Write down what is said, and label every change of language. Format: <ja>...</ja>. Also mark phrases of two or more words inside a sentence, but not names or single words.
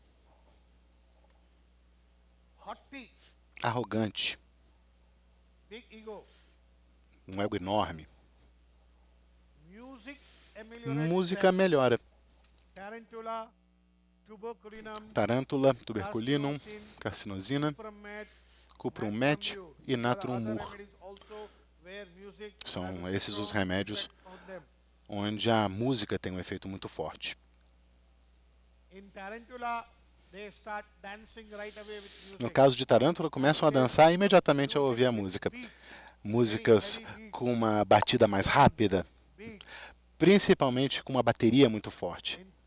<pt>Arrogante. Um ego enorme. Música melhora. Tarântula, tuberculinum, carcinosina, cuprum met e natrum mur. São esses os remédios onde a música tem um efeito muito forte. No caso de Tarântula, começam a dançar imediatamente ao ouvir a música. Músicas com uma batida mais rápida, principalmente com uma bateria muito forte.</pt>